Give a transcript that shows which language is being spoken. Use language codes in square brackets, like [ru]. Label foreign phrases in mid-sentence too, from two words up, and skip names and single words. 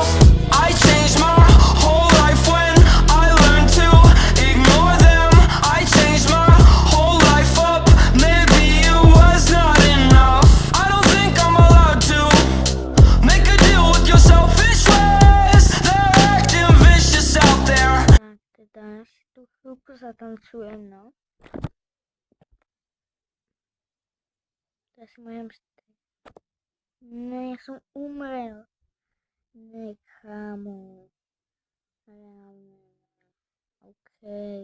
[en] I changed my whole life when I learned to ignore them. I changed my whole life up, maybe it was not enough. I don't think I'm allowed to make a deal with your selfish ways. They're acting vicious out there. [sk] Teraz tu chvíľku zatancujem, no. To si môžem stať. No, ja som umrel. Ne, kámo. Reálne. Okej.